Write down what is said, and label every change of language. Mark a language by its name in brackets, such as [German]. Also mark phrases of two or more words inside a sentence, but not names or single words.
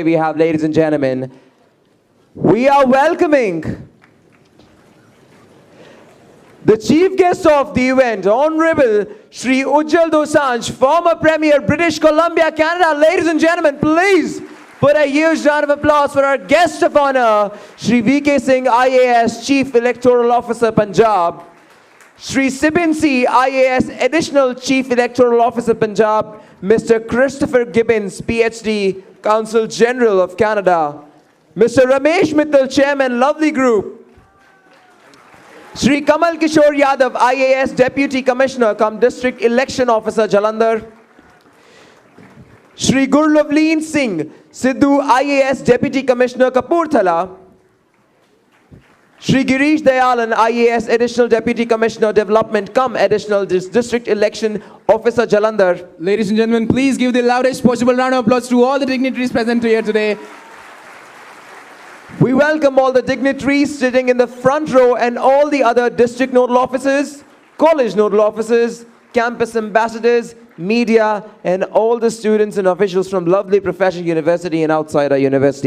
[English] We have, ladies and gentlemen, we are welcoming the chief guest of the event, Honorable Shri Ujjal Dosanjh, former Premier, British Columbia, Canada. Ladies and gentlemen, please put a huge round of applause for our guest of honor, Shri V.K. Singh, IAS, Chief Electoral Officer, Punjab. Shri Sibin C, IAS, Additional Chief Electoral Officer, Punjab. Mr. Christopher Gibbons, PhD, Consul General of Canada. Mr. Ramesh Mittal, Chairman, Lovely Group. Shri Kamal Kishore Yadav, IAS Deputy Commissioner, cum District Election Officer, Jalandhar. Shri Gurlavleen Singh Sidhu, IAS Deputy Commissioner, Kapurthala. Shri Girish Dayalan, IAS Additional Deputy Commissioner, Development, cum Additional District Election Officer, Jalandhar. Ladies and gentlemen, please give the loudest possible round of applause to all the dignitaries present here today. We welcome all the dignitaries sitting in the front row and all the other district nodal officers, college nodal officers, campus ambassadors, media, and all the students and officials from lovely Professional University and outside our university.